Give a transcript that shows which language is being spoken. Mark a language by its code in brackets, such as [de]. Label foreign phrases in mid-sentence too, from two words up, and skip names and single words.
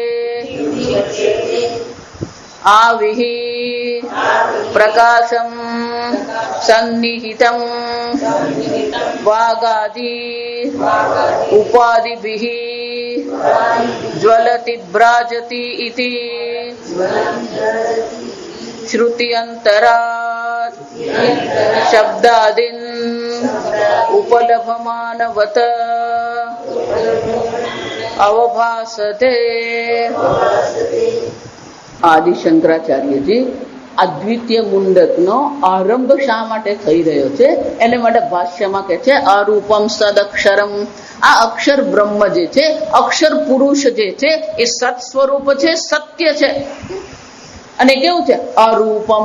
[sa] आविः प्रकाशं सन्निहितं वागादि उपाधिभिः ज्वलति भ्राजति इति श्रुत्यन्तरात् शब्दादीन् उपलभमानवत अवभासते। [gu] આદિ શંકરાચાર્યજી અદ્વિતીય મુંડકનો આરંભ શા માટે થઈ રહ્યો છે એને માટે ભાષ્યમાં કહે છે [sa] અરૂપમ સદક્ષરમ। [gu] આ અક્ષર બ્રહ્મ જે છે અક્ષર પુરુષ જે છે એ સત સ્વરૂપ છે સત્ય છે અને કેવું છે અરૂપમ।